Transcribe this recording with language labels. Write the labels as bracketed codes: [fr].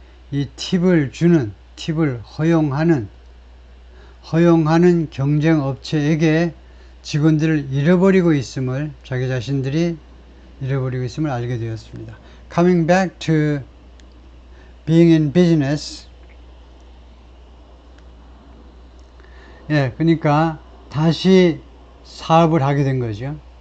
[ko] 이 팁을 허용하는 경쟁 업체에게 직원들을 자기 자신들이 잃어버리고 있음을 알게 되었습니다. [en] Coming back to being in business. [ko] 그러니까 다시 사업을 하게 된 거죠.